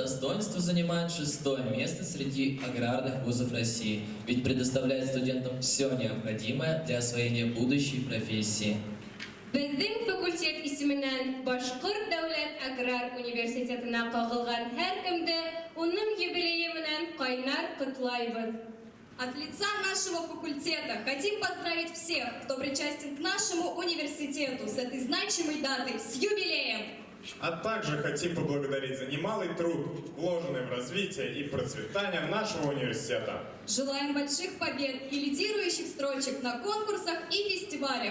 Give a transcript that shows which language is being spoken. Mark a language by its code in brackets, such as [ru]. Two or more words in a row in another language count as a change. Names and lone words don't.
[ru] достоинству занимает 6-е место среди аграрных вузов России, ведь предоставляет студентам все необходимое для освоения будущей профессии. [ba] Безнең факультет исеменнән Башкорт дәүләт аграр университетына кагылган һәркемде уның юбилее менән кайнар котлайбыз. [ru] От лица нашего факультета хотим поздравить всех, кто причастен к нашему университету с этой значимой датой, с юбилеем! А также хотим поблагодарить за немалый труд, вложенный в развитие и процветание нашего университета. Желаем больших побед и лидирующих строчек на конкурсах и фестивалях.